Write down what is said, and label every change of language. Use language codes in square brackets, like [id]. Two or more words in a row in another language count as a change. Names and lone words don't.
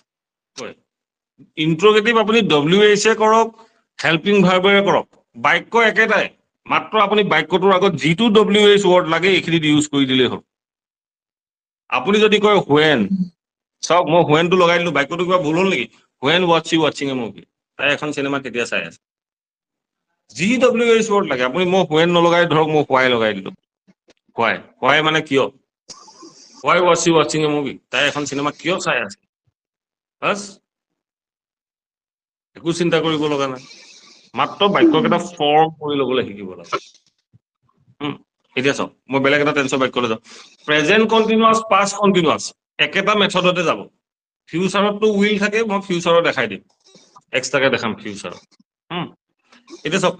[as] ইন্ট্ৰগেটিভ আপুনি WH কৰক হেল্পিং ভাৰ্বেৰে কৰক বাক্য একেটাই মাত্ৰ আপুনি বাক্যটোৰ আগত যিটো [en] WH word [as] লাগে এইখিনি ইউজ কৰি দিলেই হ'ল আপুনি যদি কয় when চাওক মই whenটো লগাই দিলো বাক্যটো কিবা ভুল হ'ল নেকি [en] when was she watching a movie [as] তাই এখন চিনেমা কেতিয়া চাই আছে যি [en] WH word [as] লাগে আপুনি মই when নলগাই ধৰক মই why লগাই দিলো why মানে কিয় [en] why was she watching a movie [as] তাই এখন চিনেমা কিয় চাই আছে বাস একো চিন্তা কৰিব লগা নাই মাত্ৰ বাক্যকেইটা ফৰ্ম কৰি ল'বলৈ শিকিব লাগে এতিয়া চাওক মই বেলেগ এটা টেন্সৰ বাক্যলৈ যাওঁ [en] present continuous past continuous [as] একেটা মেথডতে যাব ফিউচাৰতটো উইল থাকে মই ফিউচাৰত দেখাই দিম এক্সট্ৰাকে দেখাম ফিউচাৰত এতিয়া চাওক